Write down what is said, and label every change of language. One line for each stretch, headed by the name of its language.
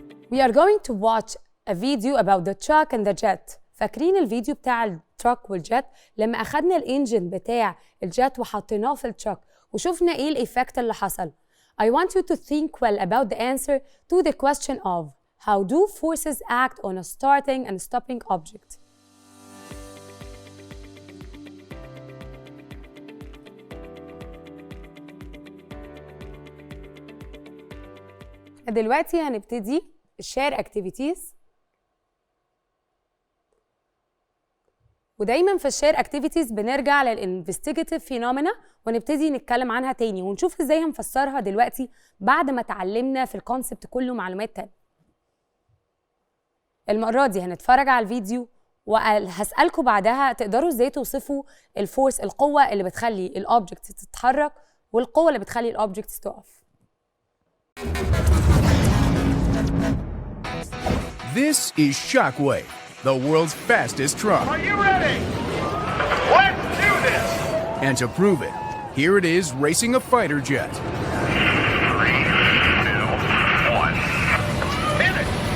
English: We are going to watch a video about the truck and the jet.
Arabic: فاكرين الفيديو بتاع التراك والجت لما أخدنا الإنجن بتاع الجت وحطيناه في التراك وشوفنا إيه الإيفكت اللي حصل.
English: I want you to think well about the answer to the question of how do forces act on a starting and stopping object?
Arabic: دلوقتي هنبتدي share activities. ودايما في الشير اكتيفيتيز بنرجع للانفستيجيتيف فينومينا ونبتدي نتكلم عنها تاني ونشوف ازاي هنفسرها دلوقتي بعد ما اتعلمنا في الكونسبت كله معلومات تانية. المرة دي هنتفرج على الفيديو وهسألكم بعدها تقدروا ازاي توصفوا الفورس، القوة اللي بتخلي الاوبجكت تتحرك والقوة اللي بتخلي الاوبجكت تقف.
English: This is Shockwave, the world's fastest truck. Are you ready? Let's do this! And to prove it, here it is racing a fighter jet. 3, 2, 1. Hit it!